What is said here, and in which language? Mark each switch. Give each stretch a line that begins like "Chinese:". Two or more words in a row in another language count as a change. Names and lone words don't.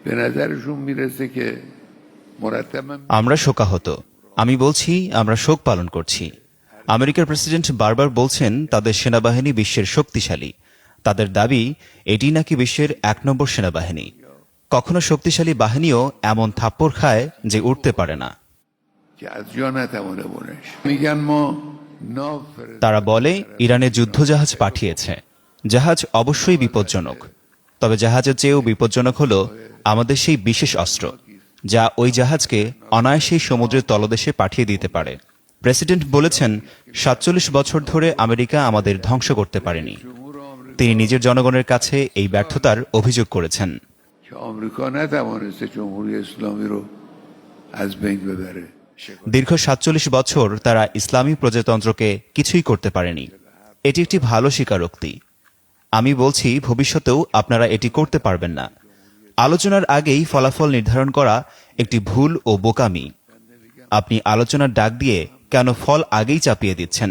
Persian: به نظرشون میرسه که مرتبا
Bangla: আমরা শোকাহত। আমি বলছি আমরা শোক পালন করছি। আমেরিকার প্রেসিডেন্ট বারবার বলছেন তাদের সেনাবাহিনী বিশ্বের শক্তিশালী। তাদের দাবি এটি নাকি বিশ্বের ১ নম্বর সেনাবাহিনী। কখনো শক্তিশালী বাহিনীও এমন থাপ্পড় খায় যে উঠতে পারে না।
Persian: که از جا نتوانه بلند شه. میگن ما ناو
Bangla: তারা বলে ইরানে যুদ্ধজাহাজ পাঠিয়েছে। জাহাজ অবশ্যই বিপজ্জনক, তবে জাহাজের চেয়েও বিপজ্জনক হল আমাদের সেই বিশেষ অস্ত্র যা ওই জাহাজকে অনায়াসেই সমুদ্রের তলদেশে পাঠিয়ে দিতে পারে। প্রেসিডেন্ট বলেছেন ৪৭ বছর ধরে আমেরিকা আমাদের ধ্বংস করতে পারেনি। তিনি নিজের জনগণের কাছে এই ব্যর্থতার অভিযোগ করেছেন।
Persian: که آمریکا نتوانسته جمهوری اسلامی رو از بین ببره.
Bangla: দীর্ঘ ৪৭ বছর তারা ইসলামী প্রজাতন্ত্রকে কিছুই করতে পারেনি। এটি একটি ভালো স্বীকারোক্তি। আমি বলছি ভবিষ্যতেও আপনারা এটি করতে পারবেন না। আলোচনার আগেই ফলাফল নির্ধারণ করা একটি ভুল ও বোকামি। আপনি আলোচনার ডাক দিয়ে কেন ফল আগেই চাপিয়ে দিচ্ছেন?